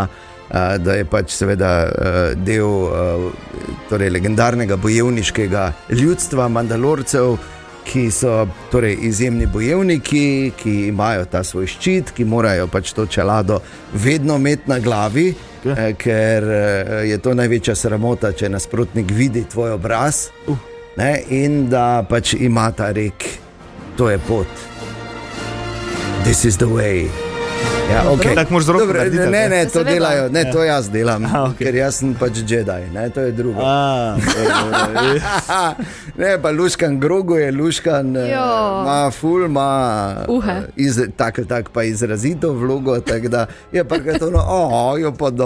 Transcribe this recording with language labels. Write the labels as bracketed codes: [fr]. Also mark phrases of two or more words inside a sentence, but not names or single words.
[sl] da je pač seveda del torej legendarnega bojevniškega ljudstva Mandalorcev, ki so torej izjemni bojevniki, ki imajo ta svoj ščit, ki morajo pač to čelado vedno imeti na glavi, ker je to največja sramota, če nasprotnik vidi tvoj obraz, ne, in da pač ima ta rek, to je pot. [en] This is the way. [sl] Ja, okay. Tako moraš z roko narediti. Ne, to delajo, ne, to jaz delam, ker jaz sem pač Jedi, ne, to je drugo. Ne, pa luškan Grogu je luškan, ima ful, ima tak pa izrazito vlogo, tako da je pa ga to, jo pa do.